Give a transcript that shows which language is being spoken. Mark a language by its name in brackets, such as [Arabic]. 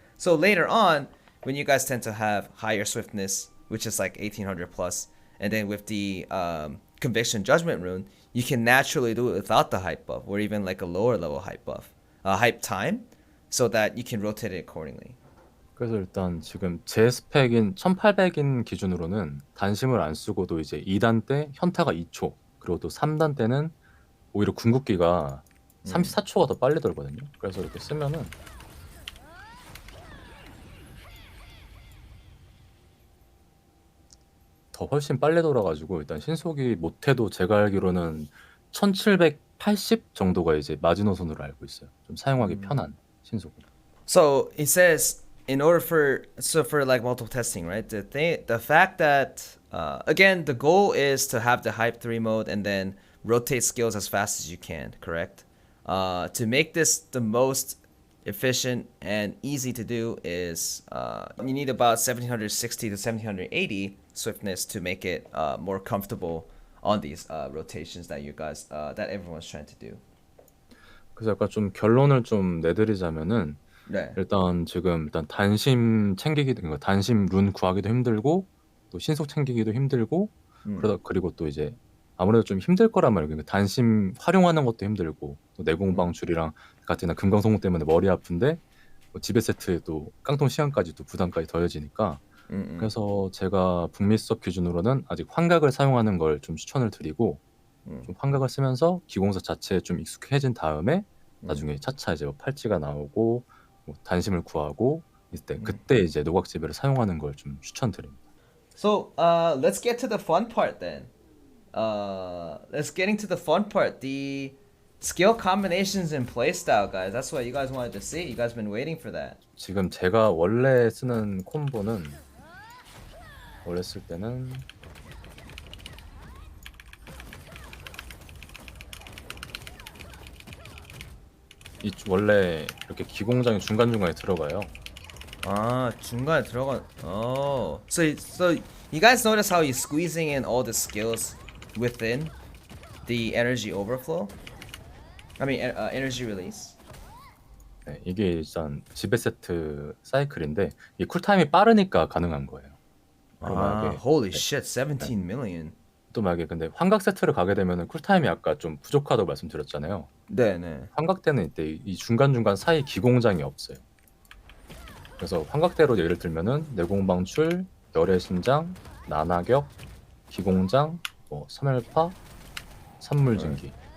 [English] So later on, when you guys tend to have higher swiftness, which is like 1800 plus, and then with the conviction judgment rune, you can naturally do it without the hype buff or even like a lower level hype buff, hype time, so that you can rotate it accordingly. [Korean] 그래서 일단 지금 제 스펙인 1800인 기준으로는 단심을 안 쓰고도 이제 2단 때 현타가 2초, 그리고 또 3단 때는 오히려 궁극기가 34초가 더 빨리 돌거든요. 그래서 이렇게 쓰면은 더 훨씬 빨리 돌아가지고 일단 신속이 못해도 제가 알기로는 1780 정도가 이제 마지노선으로 알고 있어요. 좀 사용하기 편한 신속으로. [English] So it says in order for like multiple testing, right? The fact that again the goal is to have the hype 3 mode and then rotate skills as fast as you can, correct? To make this the most efficient and easy to do is you need about 1760 to 1780 swiftness to make it more comfortable on these rotations that you guys that everyone's trying to do. [Korean] 그래서 약간 좀 결론을 좀 내드리자면은 네. 일단 지금 단심 챙기기도, 그러니까 단심 룬 구하기도 힘들고 또 신속 챙기기도 힘들고 그러다 그리고 또 이제 아무래도 좀 힘들 거란 말이에요. 그러니까 단심 활용하는 것도 힘들고 또 내공방출이랑 같은 금강성공 때문에 머리 아픈데 뭐 지배 세트도 깡통 시간까지 또 부담까지 더해지니까 그래서 제가 북미 서 기준으로는 아직 환각을 사용하는 걸 좀 추천을 드리고 좀 환각을 쓰면서 기공사 자체에 좀 익숙해진 다음에 나중에 차차 이제 뭐 팔찌가 나오고 뭐 단심을 구하고 그때 이제 노각지배를 사용하는 걸 좀 추천드립니다. [English] So let's get to the fun part then. Let's get into the fun part. The skill combinations and playstyle, guys. That's what you guys wanted to see. You guys been waiting for that. [Korean] 지금 제가 원래 쓰는 콤보는 원래 쓸 때는 원래 이렇게 기공장이 중간중간에 들어가요. 아, 중간에 들어간. Oh. [English] So you guys notice how he's squeezing in all the skills within the energy overflow? I mean, energy release. [Korean] 네, 이게 일단 지배 세트 사이클인데 이 쿨타임이 빠르니까 가능한 거예요. [English] Holy shit, 17 million. [Korean] 또 만약에 근데 환각 세트를 가게 되면은 쿨타임이 아까 좀 부족하다고 말씀드렸잖아요. 네네. 환각 때는 이때 이 중간중간 사이 기공장이 없어요. 그래서 환각대로 예를 들면은 내공방출, 열의 신장, 난하격, 기공장, 뭐 섬멸파, 산물증기.